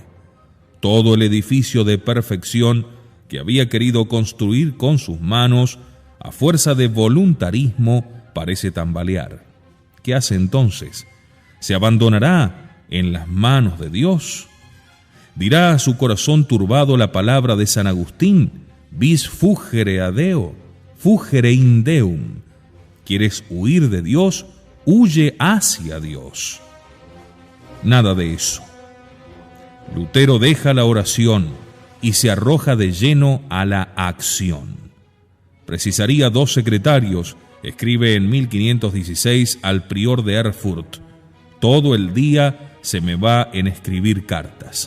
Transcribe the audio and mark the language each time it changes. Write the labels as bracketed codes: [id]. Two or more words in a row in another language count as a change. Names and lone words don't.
[es] Todo el edificio de perfección que había querido construir con sus manos, a fuerza de voluntarismo, parece tambalear. ¿Qué hace entonces? ¿Se abandonará en las manos de Dios? Dirá a su corazón turbado la palabra de San Agustín: [la] vis fugere a Deo, fugere in Deum. [es] ¿Quieres huir de Dios? Huye hacia Dios. Nada de eso. Lutero deja la oración y se arroja de lleno a la acción. Precisaría 2 secretarios, escribe en 1516 al prior de Erfurt: todo el día se me va en escribir cartas.